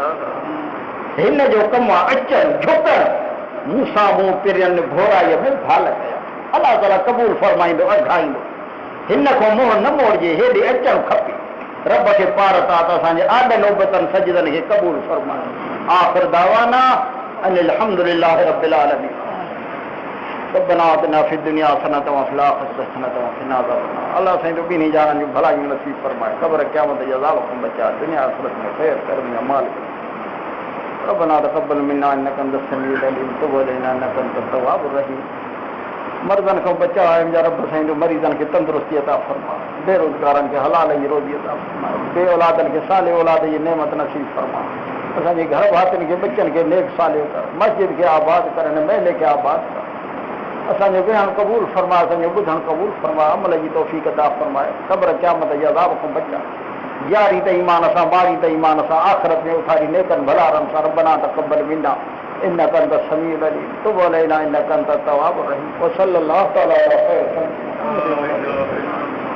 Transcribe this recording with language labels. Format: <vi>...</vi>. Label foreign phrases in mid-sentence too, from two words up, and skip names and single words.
<sd>हिन जो कमु आहे अचनि झुकनि, मूं सां मूं पिरियनि घोराईअ में भाल कया। अलाह ताला क़बूल फरमाईंदो, अघाईंदो। हिन खां मुंहुं न मोड़जे, हेॾे अचणु खपे। रब खे पार था त असांजे आॾनि नौबतनि सजदनि खे क़बूल फरमाए।</sd> <ar>آخر دعوانا أن الحمد لله رب العالمين. ربنا آتنا في الدنيا حسنة وفي الآخرة حسنة وقنا عذاب النار.</ar> <sd>अल्लाह साईं तो ॿिन्ही जाननि जूं भलायूं नसीब फरमाए, क़ब्र क़यामत जे अज़ाब खां बचा, दुनिया आख़िरत में ख़ैर कर्म या माल।</sd> <ar>ربنا تقبل منا إنك أنت السميع العليم تب علينا إنك أنت التواب الرحيم.</ar> <sd>मर्दन को बचा है मुंहिंजा रब साईं जो मरीज़न खे तंदुरुस्ती अता फरमा, बेरोज़गारनि खे हलाल जी रोज़ी अता फरमा, बे औलादनि खे साले औलाद जी नेमत नसीब फरमा, असांजे घर भातियुनि खे बच्चनि खे नेक सालियो कर, मस्जिद खे आबाद कर, हिन महले खे आबाद कर, असांजो वेहणु क़बूल फरमा, असांजो ॿुधणु क़बूल फरमा, अमल जी तौफ़ीक़ अता फरमाए, क़ब्र क़यामत जे अज़ाब खां बचा, यारी त ईमान सां, ॿारी त ईमान सां, आख़िरत में उथारी नेकनि भलारनि सां,</sd> <ar>ربنا تقبل منا إنك أنت السميع العليم تب علينا إنك أنت التواب الرحيم وصلى الله تعالى على خير</ar>